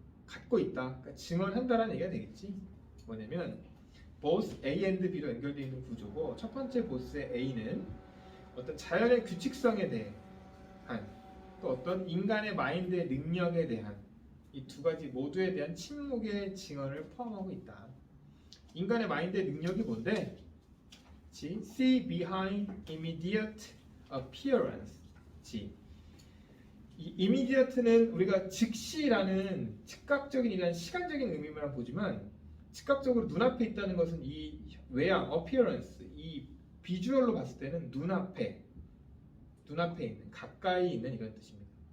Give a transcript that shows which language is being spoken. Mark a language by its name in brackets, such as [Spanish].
[Korean] 갖고 있다. 그러니까 증언한다라는 얘기가 되겠지. 뭐냐면 both A and B로 연결되어 있는 구조고 첫 번째 보스의 A는 어떤 자연의 규칙성에 대한 또 어떤 인간의 마인드의 능력에 대한 이 두 가지 모두에 대한 침묵의 증언을 포함하고 있다. 인간의 마인드의 능력이 뭔데? [English] See behind immediate appearance. [Korean] 이 immediate는 우리가 즉시라는 즉각적인 이란 시간적인 의미만 보지만 즉각적으로 눈앞에 있다는 것은 이 외양 appearance 이 비주얼로 봤을 때는 눈앞에 있는 가까이 있는 이런 뜻입니다.